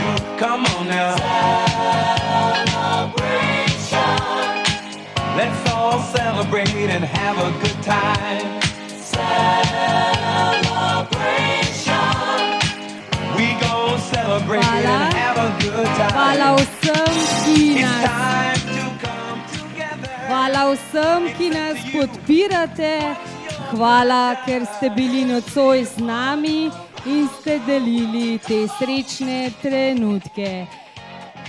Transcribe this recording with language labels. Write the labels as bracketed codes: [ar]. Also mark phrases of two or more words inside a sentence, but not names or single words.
[en] Come on now. Celebration. Let's all celebrate and have a good time. Celebration. We gon' celebrate and have a good time. [sl] Hvala vsem, ki nas podpirate. Hvala, ker ste bili nocoj z nami in ste delili te srečne trenutke.